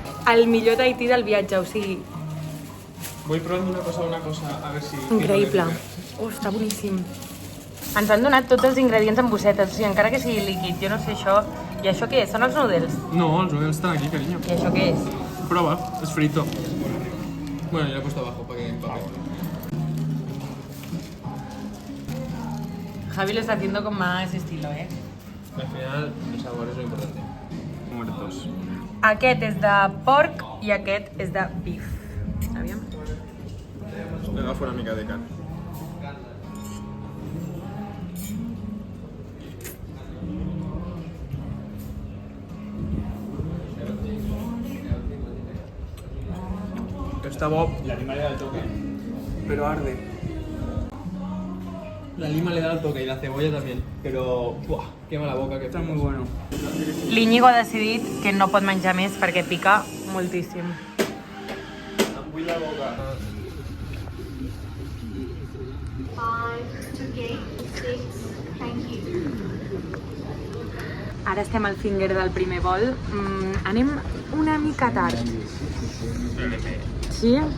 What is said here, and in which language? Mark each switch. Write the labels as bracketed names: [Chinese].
[Catalan] El millor Tahití del viatge, o sigui... Vull provar una cosa, a veure si... Increïble. Està boníssim. Ens han donat tots els ingredients en bossetes, o sigui, encara que sigui líquid, jo no sé això... I això què és? Són els noodles? No, els noodles estan aquí, cariño. I això què és? [Spanish] Prova, es frito. Bueno, ya lo he puesto abajo para que empape. Javi lo está haciendo con más estilo, Al final, el sabor es lo importante. Muertos. [Catalan] Aquest és de porc i aquest és de beef. Aviam. Le agafo una mica de carn. [Spanish] Está bo. La lima le da el toque. Pero arde. La lima le da el toque y la cebolla también. Pero, ¡buah! Quema la boca, que está muy bueno. [Catalan] L'Íñigo ha decidit que no pot menjar més perquè pica moltíssim. Em bull la boca. [English] 5, okay, 6, thank you. [Catalan] Ara estem al finger del primer vol. Anem una mica tard. Sí?